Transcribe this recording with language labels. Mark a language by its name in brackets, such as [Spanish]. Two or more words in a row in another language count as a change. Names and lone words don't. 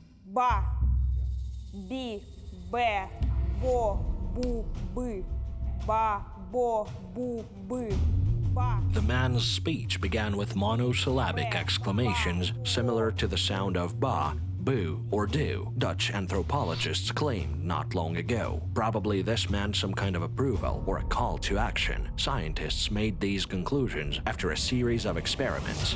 [English] Ба, бі, бе, бо, бу, би. Ба, бо, бу, би. Ба. The man's speech began with monosyllabic exclamations similar to the sound of ba, boo, or do, Dutch anthropologists claimed not long ago. Probably this meant some kind of approval or a call to action. Scientists made these conclusions after a series of experiments.